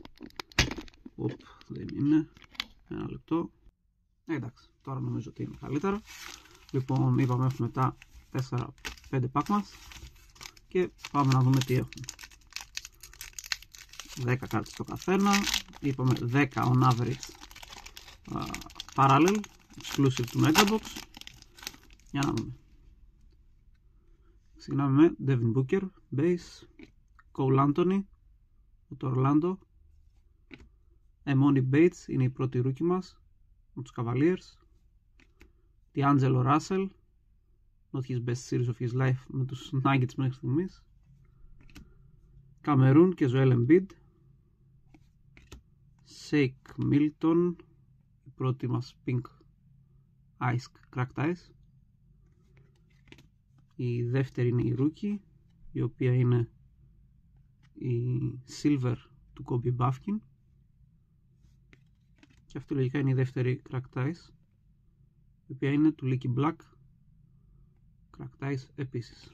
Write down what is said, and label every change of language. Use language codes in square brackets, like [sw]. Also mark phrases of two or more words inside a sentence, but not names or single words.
[el] Δεν είναι. Ένα λεπτό. Εντάξει, τώρα νομίζω ότι είναι καλύτερα. Λοιπόν, είπαμε έχουμε τα 4-5 pack μας και πάμε να δούμε τι έχουν. 10 κάρτες το καθένα. Είπαμε 10 [en] on average parallel exclusive [el] του Megabox. Για να δούμε. Ξεκινάμε με Devin Booker base, Cole Anthony το Orlando, Emoni Bates είναι η πρώτη ρούκι μας με τους Cavaliers, D'Angelo Russell, [en] not his best series of his life [el] με τους Nuggets μέχρι στιγμής, Cameroon και Joel Embiid, Shake Milton, η πρώτη μας Pink Ice Cracked Ice, η δεύτερη είναι η Rookie, η οποία είναι η Silver του Kobe Bufkin, και αυτή λογικά είναι η δεύτερη Cracked Ice, η οποία είναι του Leaky Black Cracked Ice επίσης.